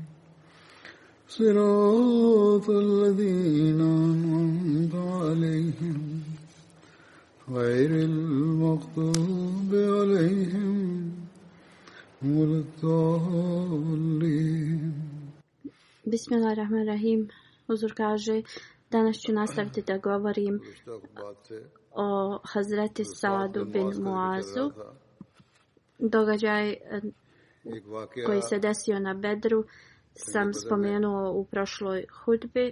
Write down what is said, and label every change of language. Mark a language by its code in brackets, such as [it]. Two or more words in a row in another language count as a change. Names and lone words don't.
[ar] صراط الذين أنعمت عليهم غير المغضوب عليهم ولا الضالين. Bismillahirrahmanirrahim. [bs] Huzur kaže, danas ću nastaviti da govorim o Hazreti Sa'du bin Muazu. Događaj koji se desio na Bedru sam spomenuo u prošloj hudbi.